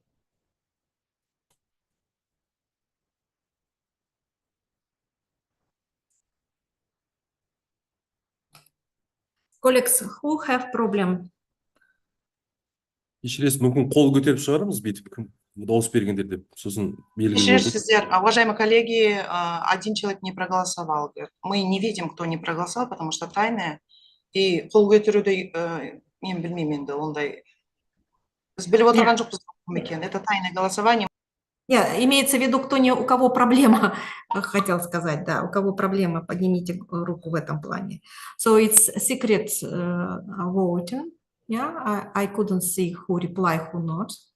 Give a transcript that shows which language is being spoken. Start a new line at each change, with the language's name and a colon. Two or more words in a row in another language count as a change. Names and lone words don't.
English: Colleagues, who have problem?
Kazakh: Кешіресіз, мүмкін қол көтеріп шығарамыз бүйтіп кім дауыс бергендер деп, сосын белгілі болады. Кешірерсіздер,
Russian: уважаемые коллеги, один человек не проголосовал. Мы не видим, кто не проголосовал, потому что тайное.
Kazakh: И қол көтеруді мен білмеймін енді ондай. Біз біліп отырған жоқпыз кім екенін.
Russian: Это тайное голосование. Имеется в виду, у кого проблема, хотел сказать, да, у кого проблема, поднимите руку в этом плане.
English: So it's secret voting. Yeah, I couldn't see who reply, who not.